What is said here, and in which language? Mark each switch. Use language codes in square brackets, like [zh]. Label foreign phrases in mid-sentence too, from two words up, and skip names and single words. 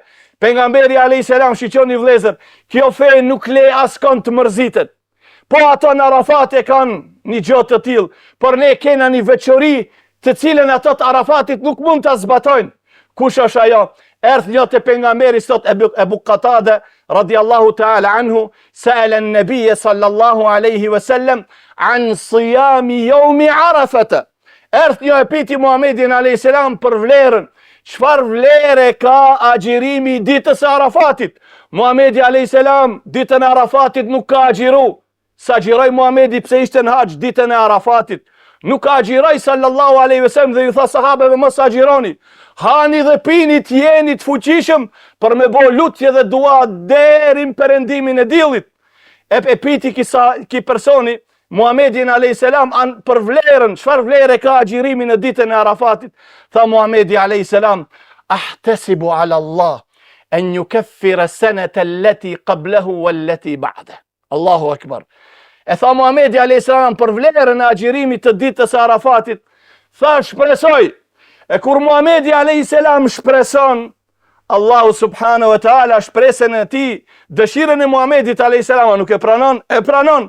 [sq] Pejgamberi a.s. shiqoni vëllezër, kjo fe nuk le askon të mërzitet. Po ato në Arafat e kanë një gjë të tillë, por ne kena një veçori të cilën ato të Arafatit nuk mund ta zbatojnë. Kush është ajo? Erdh një te pejgamberi sot Ebu Qatada [ar] رضي الله تعالى عنه, سأل النبي صلى الله عليه وسلم عن صيام يوم عرفة. [sq] Erdh një e piti Muhamedin [ar] عليه السلام [sq] për vlerën. Çfarë vlere ka agjërimi ditës së Arafatit? Muhamedi [ar] عليه السلام [sq] ditën e Arafatit nuk ka agjiru. Sa agjiroi Muhamedi pse ishte në haxh ditën e Arafatit. Nuk ka agjiroi [ar] صلى الله عليه وسلم [sq] dhe ju tha sahabeve mos agjironi. Hani dhe pini të jeni të fuqishëm për me bo lutje dhe dua deri në perëndimin e diellit. E piti ki personi Muhamedin [ar] عليه السلام [sq] për vlerën, çfarë vlere ka agjirimi në ditën e Arafatit? [ar] Tha Muhamedi عليه السلام، أحتسب على الله أن يكفر السنة التي قبله والتي بعده. الله أكبر. [sq] E tha Muhamedi [ar] عليه السلام [sq] për vlerën e agjirimit të ditës së Arafatit, tha shpresoj. E kur Muhamedi [ar] عليه السلام [sq] shpreson, Allahu [ar] سبحانه وتعالى [sq] shpresën e tij, dëshirën e Muhamedit [ar] عليه السلام [sq] nuk e pranon, e pranon.